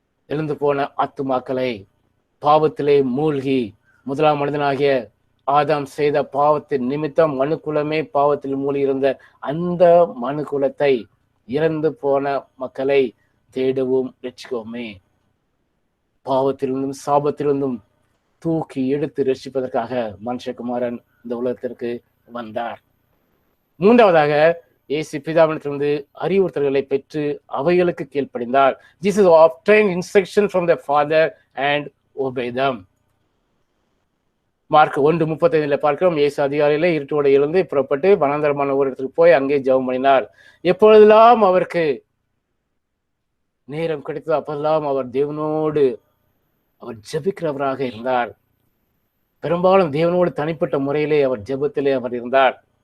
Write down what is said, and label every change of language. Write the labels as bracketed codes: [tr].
[ta] இழந்து போன ஆத்துமாக்களை பாவத்திலே மூழ்கி முதலாம் மனிதனாகிய ஆதாம் செய்த பாவத்தின் நிமித்தம் மனுக்குலமே பாவத்தில் மூழ்கி இருந்த அந்த மனுக்குலத்தை இறந்து போன மக்களை தேடவும் ரட்சிக்கவுமே பாவத்திலிருந்தும் சாபத்திலிருந்தும் தூக்கி எடுத்து ரட்சிப்பதற்காக மனுஷகுமாரன் இந்த உலகத்திற்கு வந்தார். மூன்றாவதாக, இயேசு பிதாவிடத்திலிருந்து அறிவுறுத்தல்களை பெற்று அவைகளுக்கு கீழ்ப்படிந்தார். [en] Jesus obtained instruction from the Father and obeyed them. [ta] Mark 1:35 பார்க்கிறோம். இயேசு அதிகாலையிலே இருட்டோடு எழுந்து புறப்பட்டு வனாந்தரமான ஒரு இடத்துக்கு போய் அங்கே ஜெபம் பண்ணினார். எப்பொழுதெல்லாம் அவருக்கு நேரம் கிடைத்ததோ அப்பெல்லாம் அவர் தேவனோடு அவர் ஜெபிக்கிறவராக இருந்தார். பெரும்பாலும் தேவனோடு தனிப்பட்ட முறையிலே அவர் ஜெபத்திலே அவர் இருந்தார்.